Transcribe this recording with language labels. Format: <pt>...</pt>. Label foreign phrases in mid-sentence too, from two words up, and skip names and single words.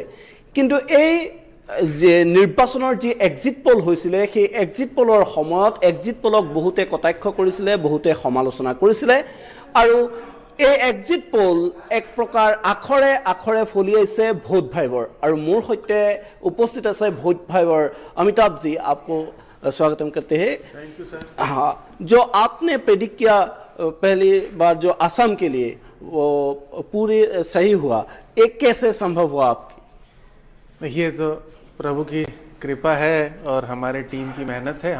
<as>কিন্তু এই যে নিৰ্বাচনৰ যি</as> <en>exit poll</en> <as>হৈছিলে সেই এক্সিট পোলৰ সময়ত এক্সিট পোলক বহুতে কটাক্ষ কৰিছিলে, বহুতে সমালোচনা কৰিছিলে আৰু এই</as> <en>exit poll</en> <as>এক প্ৰকাৰ আখৰে আখৰে ফলিয়াইছে ভোট ভাইবৰ আৰু মোৰ সৈতে উপস্থিত আছে ভোট ভাইবৰ अमिताभ जी,</as> <hi>आपको स्वागतम करते हैं।</hi> <en>thank you sir.</en> <hi>हाँ, जो आपने प्रेडिक्ट किया पहली बार जो असम के लिए वो पूरी सही हुआ, एक कैसे संभव हुआ आपकी? ये तो प्रभु की कृपा है और हमारे टीम की मेहनत है।</hi>